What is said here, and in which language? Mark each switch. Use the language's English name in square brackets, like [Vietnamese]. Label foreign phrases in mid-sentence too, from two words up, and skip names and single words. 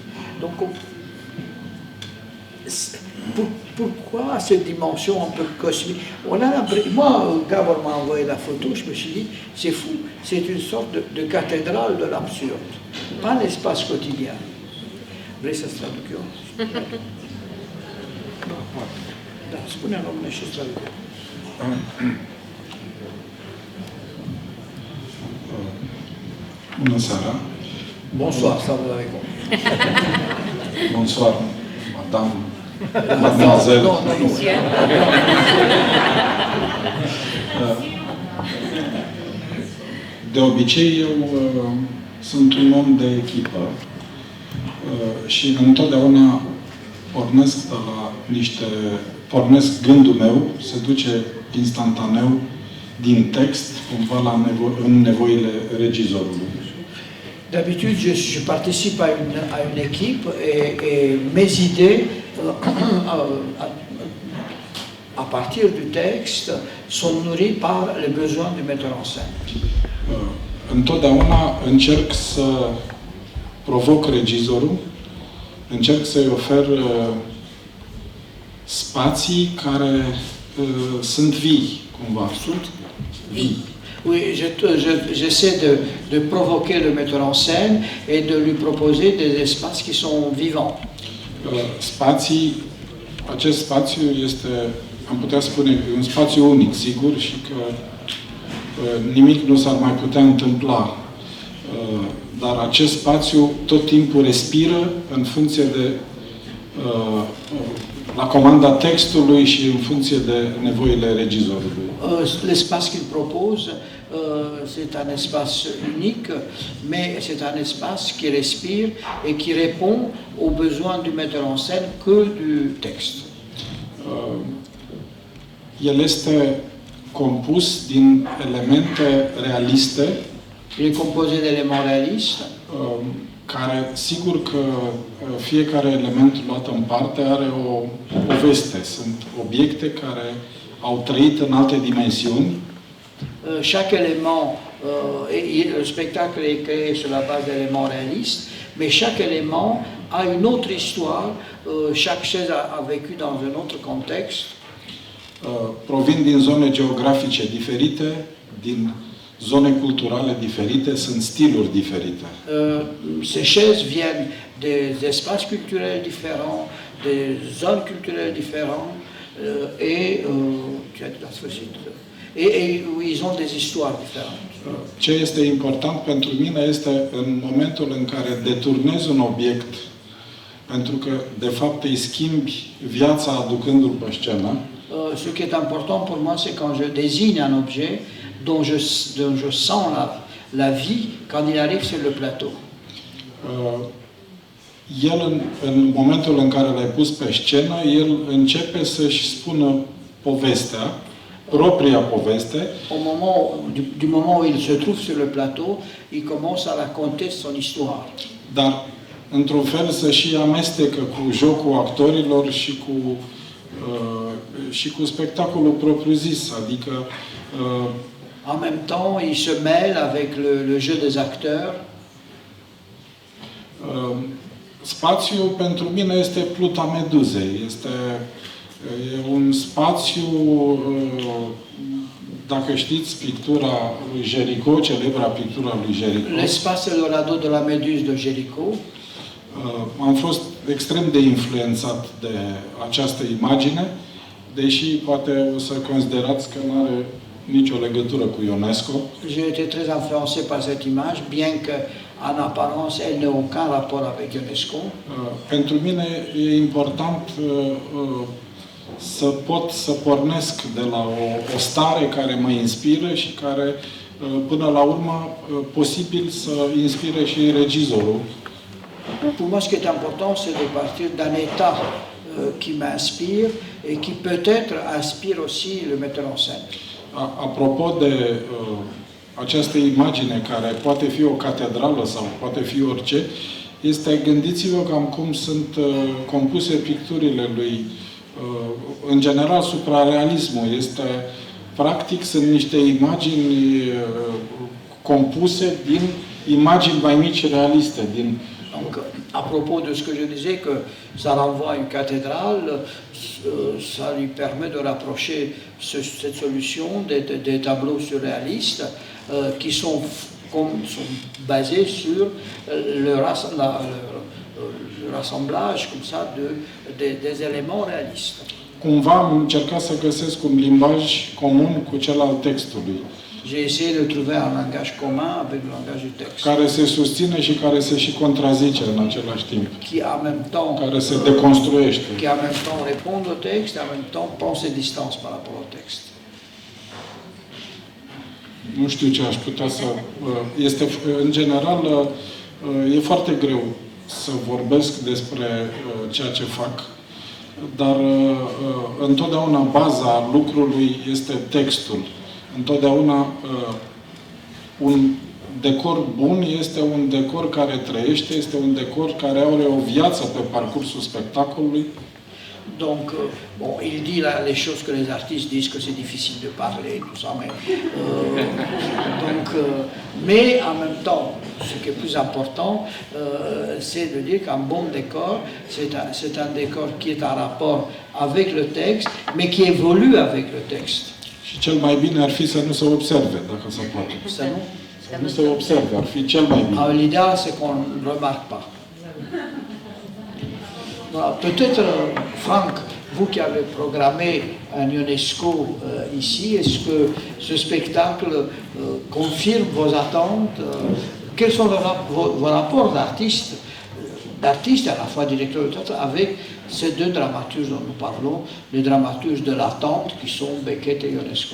[French] Donc, pourquoi cette dimension un peu cosmique? Moi, Gabor m'a envoyé la photo, je me suis dit, c'est fou, c'est une sorte de cathédrale de l'absurde, pas l'espace quotidien. [Romanian] Vrei să-ți traduc eu? Da, spune în românește și traduc eu. Bună seara! [French] Bonsoir, ça vous avec vous. Bonsoir, madame, mademoiselle. Non, non, non. [Romanian] De obicei, eu sunt un om de echipă și întotdeauna pornesc gândul meu, se duce instantaneu din text, cumva în nevoile regizorului. [French] D'habitude, je participe à une équipe et mes idées, à partir du texte, sont nourries par les besoins du metteur en scène. [Romanian] Întotdeauna încerc să provoc regizorul, încerc să-i ofer spații care sunt vii, cumva. Sunt vii. [French] Oui, j'essaie de provoquer le metteur en scène et de lui proposer des espaces qui sont vivants. [Romanian] Acest spațiu este, am putea spune, un spațiu unic, sigur, și că nimic nu s-ar mai putea întâmpla. Dar acest spațiu tot timpul respiră în funcție de la comanda textului și în funcție de nevoile regizorului. [French] L'espace qu'il propose, c'est un espace unique, mais c'est un espace qui respire et qui répond aux besoins du metteur en scène que du texte. [Romanian] El este compus din elemente realiste. [French] Il est composé d'éléments réalistes. [Romanian] Care, sigur că fiecare element luat în parte are o poveste. Sunt obiecte care au trăit în alte dimensiuni. [French] Chaque élément, le spectacle est créé sur la base d'éléments réalistes, mais chaque élément a une autre histoire, chaque chaise a vécu dans un autre contexte. [Romanian] Provin din zone geografice diferite, din zone culturale diferite, sunt stiluri diferite. [French] Ces chaises viennent des espaces culturels différents, des zones culturelles différentes, et ils ont des histoires différentes. [Romanian] Ce este important pentru mine este în momentul în care deturnez un obiect, pentru că de fapt îi schimbi viața aducându-l pe scenă. [French] Ce qui est important pour moi, c'est quand je désigne un objet dont je sens la vie quand il arrive sur le plateau. [Romanian] El, în momentul în care l-ai pus pe scenă, el începe să-și spună povestea, propria poveste. [French] Du moment où il se trouve sur le plateau, il commence à raconter son histoire. [Romanian] Dar, într-un fel, să și amestecă cu jocul actorilor și cu spectacolul propriu-zis, adică [French] en même temps, il se mêle avec le jeu des acteurs. [Romanian] Spațiul pentru mine este pluta meduzei. Este un spațiu, dacă știți, pictura lui Géricault, celebra pictura lui Géricault. [French] L'espace est le radeau de la Méduse de Géricault. [Romanian] Am fost extrem de influențat de această imagine, deși poate o să considerați că nu are nicio legătură cu Ionesco. [French] J'ai été très influencé par cette image, bien que en apparence elle n'ait aucun rapport avec Ionesco. [Romanian] Pentru mine e important să pot să pornesc de la o stare care mă inspiră și care până la urmă posibil să inspire și regizorul. [French] Pour moi, ce qui est important, c'est de partir d'un état qui m'inspire et qui peut-être inspire aussi le metteur en scène. [Romanian] Apropo de această imagine care poate fi o catedrală sau poate fi orice, este, gândiți-vă cam cum sunt compuse picturile lui. În general, suprarealismul este, practic, sunt niște imagini compuse din imagini mai mici realiste, din [French] Donc, à propos de ce que je disais, que ça renvoie à une cathédrale, ça lui permet de rapprocher cette solution des tableaux surréalistes qui sont basés sur le rassemblage comme ça des éléments réalistes. [Romanian] Cumva am încercat să găsesc un limbaj comun cu cel al textului, [French] J'ai essayé de trouver un langage commun avec le langage du texte, [Romanian] care se susține și care se și contrazice în același timp, [French] qui en même temps, [Romanian] care se deconstruiește. [French] qui en même temps répond au texte et en même temps pense ses distances par rapport au texte. [Romanian] Nu știu ce aș putea să... Este, în general, e foarte greu să vorbesc despre ceea ce fac, dar întotdeauna baza lucrului este textul. Întotdeauna un decor bun este un decor care trăiește, este un decor care are o viață pe parcursul spectacolului. [French] Donc, bon, il dit là les choses que les artistes disent que c'est difficile de parler, tout ça, mais, mais en même temps, ce qui est plus important, c'est de dire qu'un bon décor, c'est un décor qui est en rapport avec le texte, mais qui évolue avec le texte. [Romanian] Și cel mai bine ar fi să nu se observe, dacă se poate. [French] Ça, non? [Romanian] Să nu se observe, ar fi cel mai bine. [French] L'idéal, c'est qu'on ne remarque pas. Voilà, peut-être, Franck, vous qui avez programmé un UNESCO ici, est-ce que ce spectacle confirme vos attentes? Quels sont vos rapports d'artistes à la fois directeurs de théâtre avec ces deux dramaturges dont nous parlons, les dramaturges de l'attente qui sont Beckett et Ionesco?